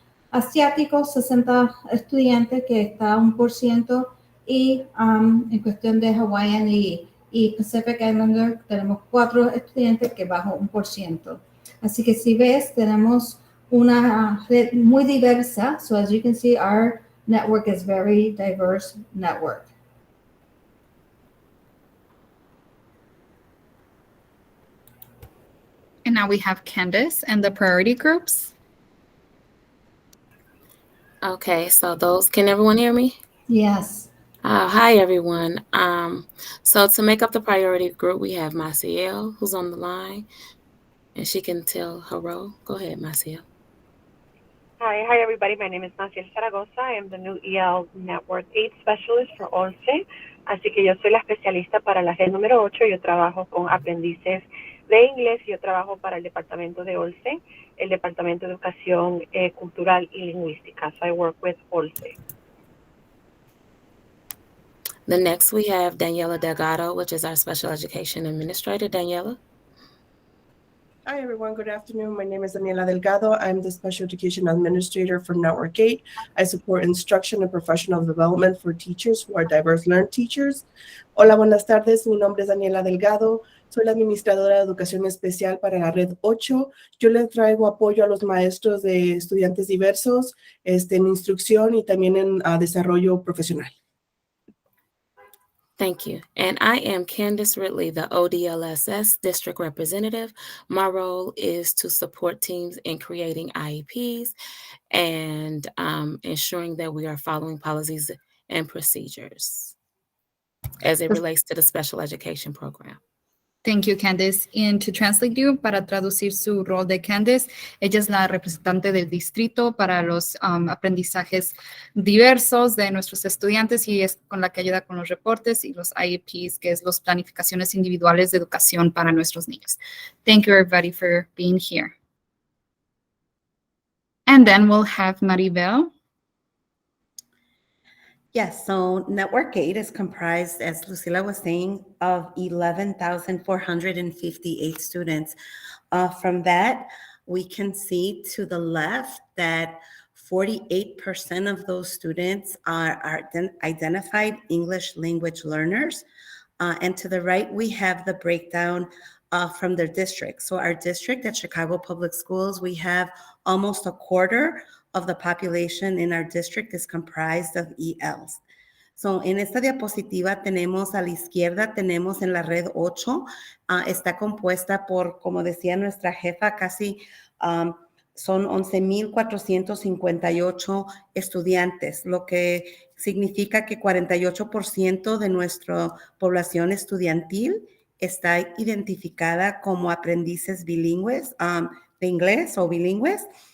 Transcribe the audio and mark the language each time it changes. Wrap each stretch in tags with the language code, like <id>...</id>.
<es>Asiáticos, 60 estudiantes, que está 1%. Y en cuestión de Hawaiian y Pacific Islander, tenemos 4 estudiantes, que bajo 1%. Así que si ves, tenemos una red muy diversa.</es> <en>So as you can see, our network is very diverse network. And now we have Candace and the priority groups. Okay, so can everyone hear me? Yes. Hi, everyone. So to make up the priority group, we have Maciel, who's on the line, and she can tell her role. Go ahead, Maciel. Hi, everybody. My name is Maciel Zaragoza. I am the new EL Network 8 Specialist for ONCE.</en> <es>Así que yo soy la especialista para la red número 8. Yo trabajo con aprendices de inglés. Yo trabajo para el departamento de OLCE, el departamento de educación cultural y lingüística.</es> <en>So I work with OLCE. The next we have Daniela Delgado, which is our special education administrator. Daniela. Hi, everyone. Good afternoon. My name is Daniela Delgado. I'm the Special Education Administrator for Network 8. I support instruction and professional development for teachers who are diverse learned teachers.</en> <es>Hola, buenas tardes. Mi nombre es Daniela Delgado. Soy la administradora de educación especial para la Red 8. Yo le traigo apoyo a los maestros de estudiantes diversos en instrucción y también en desarrollo profesional.</es> <en>Thank you. And I am Candace Ridley, the ODLSS District Representative. My role is to support teams in creating IEPs and ensuring that we are following policies and procedures as it relates to the special education program. Thank you, Candice. And to translate you,</en> <es>para traducir su rol de Candice, ella es la representante del distrito para los aprendizajes diversos de nuestros estudiantes y es con la que ayuda con los reportes y los IEPs, que es las planificaciones individuales de educación para nuestros niños.</es> <en>Thank you, everybody, for being here. And then we'll have Maribel. Yes, so Network 8 is comprised, as Lucila was saying, of 11,458 students. From that, we can see to the left that 48% of those students are identified English language learners. And to the right, we have the breakdown from their district. So our district at Chicago Public Schools, we have almost a quarter of the population in our district is comprised of ELs.</en> <es>So, en esta diapositiva tenemos a la izquierda, tenemos en la red 8, está compuesta por, como decía nuestra jefa, casi son 11,458 estudiantes, lo que significa que 48% de nuestra población estudiantil está identificada como aprendices bilingües de inglés o bilingües.</es>